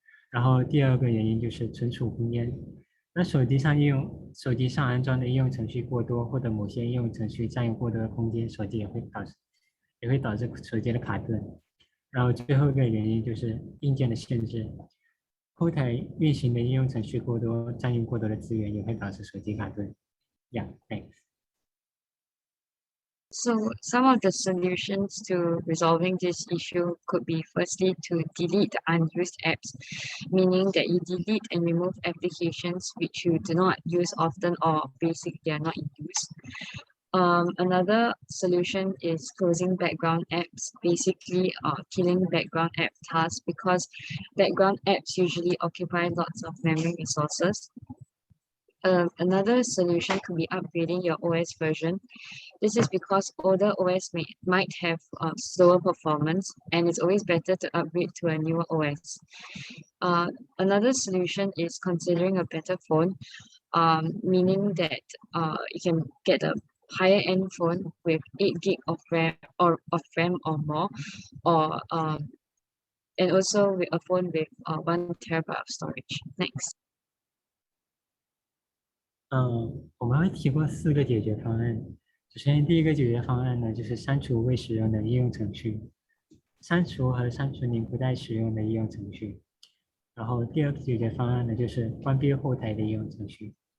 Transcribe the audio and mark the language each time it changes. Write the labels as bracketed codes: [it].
[zh] 然后第二个原因就是存储空间。那手机上安装的应用程序过多，或者某些应用程序占用过多的空间，手机也会导致手机的卡顿。然后最后一个原因就是硬件的限制，后台运行的应用程序过多，占用过多的资源，也会导致手机卡顿。 [en] Yeah, thanks. So some of the solutions to resolving this issue could be firstly to delete the unused apps, meaning that you delete and remove applications which you do not use often or basically are not in use. Another solution is closing background apps, basically killing background app tasks because background apps usually occupy lots of memory resources. Another solution could be upgrading your OS version. This is because older OS might have slower performance, and it's always better to upgrade to a newer OS. Another solution is considering a better phone, meaning that you can get a higher end phone with 8 gig of RAM or more, or and also with a phone with 1 terabyte of storage. Next. [zh] 我们会提过4个解决方案。首先，第一个解决方案呢，就是删除未使用的应用程序，删除你不再使用的应用程序。然后第二个解决方案呢，就是关闭后台的应用程序。